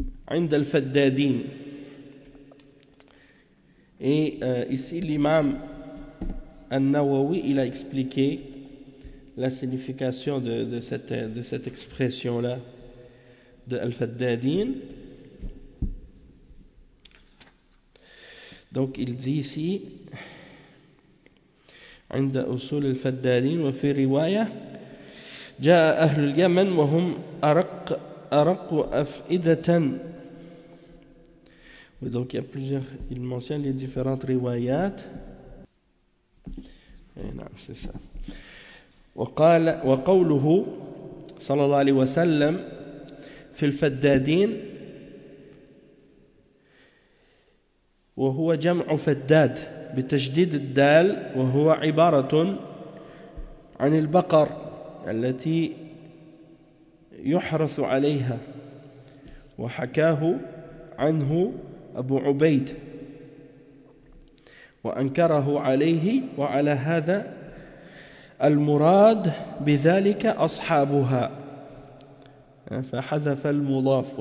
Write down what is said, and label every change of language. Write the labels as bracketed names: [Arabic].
[Arabic] عند الفدادين. [French] Et ici l'imam An-Nawawi il a expliqué la signification de cette expression là de Al-Faddadin. Donc il dit ici [Arabic] عند أصول الفدادين وفي رواية جاء أهل اليمن وهم أرق أفئدة. [French] Donc il y a plusieurs, il mentionne les différentes riwayat. [Arabic] نعم [French] c'est ça. [Arabic] وقال وقوله صلى الله عليه وسلم في الفدادين وهو جمع فداد بتشديد الدال وهو عبارة عن البقر التي يحرث عليها، وحكاه عنه أبو عبيد وأنكره عليه، وعلى هذا المراد بذلك أصحابها فحذف المضاف.